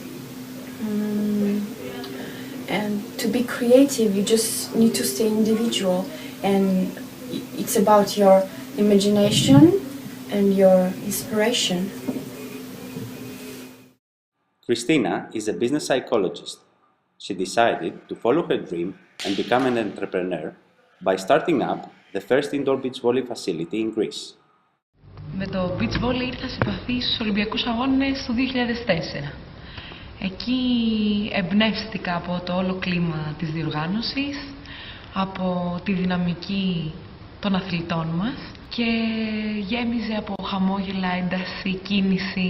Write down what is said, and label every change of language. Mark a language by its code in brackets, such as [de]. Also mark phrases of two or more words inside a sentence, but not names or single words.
[en] And to be creative, you just need to stay individual, and it's about your imagination and your inspiration. Christina is a business psychologist. She decided to follow her dream and become an entrepreneur by starting up the first indoor beach volley facility in Greece. [el] Με το [en] beach volley [el] ήρθα σε επαφή στους Ολυμπιακούς Αγώνες του 2004. Εκεί εμπνεύστηκα από το όλο κλίμα της διοργάνωσης, από τη δυναμική των αθλητών μας και γέμιζε από χαμόγελα, ένταση, κίνηση.